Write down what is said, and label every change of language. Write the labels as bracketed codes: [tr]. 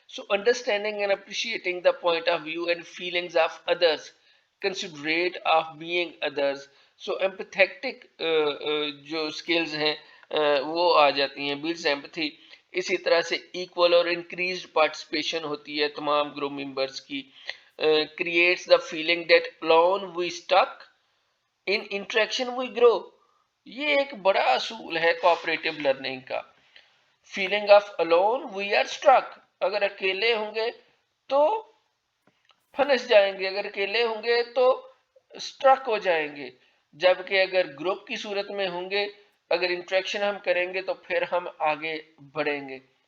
[en] Understanding and appreciating the point of view and feelings of others, considerate of being others. [ur] empathetic جو skills ہیں وہ آ جاتی ہیں، [en] builds empathy. [ur] اسی طرح سے equal اور increased participation ہوتی ہے تمام گروپ ممبرس کی. [en] creates the feeling that alone we stuck, in interaction we grow. [ur] یہ ایک بڑا اصول ہے کوآپریٹو لرننگ کا. [en] feeling of alone we are stuck، [ur] اگر اکیلے ہوں گے تو پھنس جائیں گے، اگر اکیلے ہوں گے تو سٹرک ہو جائیں گے، جبکہ اگر گروپ کی صورت میں ہوں گے، اگر انٹریکشن ہم کریں گے تو پھر ہم آگے بڑھیں گے.